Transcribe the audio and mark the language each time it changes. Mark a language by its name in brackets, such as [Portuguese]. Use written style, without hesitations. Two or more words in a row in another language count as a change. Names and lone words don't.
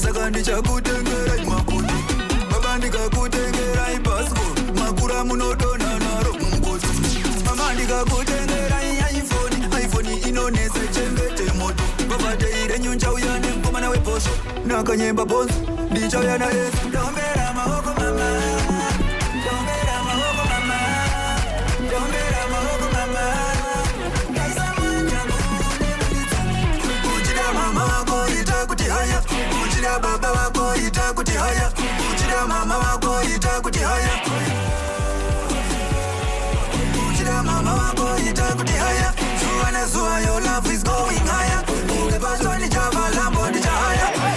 [Shona] ndichakutengerai makuti baba ndikakutengerai passport makura munodona naro mungoti mama ndikakutengerai iphone inonese chengete moto baba teire nyunja uyane mkomana weposho nakanyemba bonzo ndichauya na yesu ndombera maoko mama ndombera maoko mama ndombera maoko mama uchida mama wako itakuti haya uchida baba wako itakuti haya uchida mama wako itakuti haya uchida mama wako itakuti haya zuwa zuwa [English] your love is going higher [Shona] ungebazwa ni java lambo ni jahaya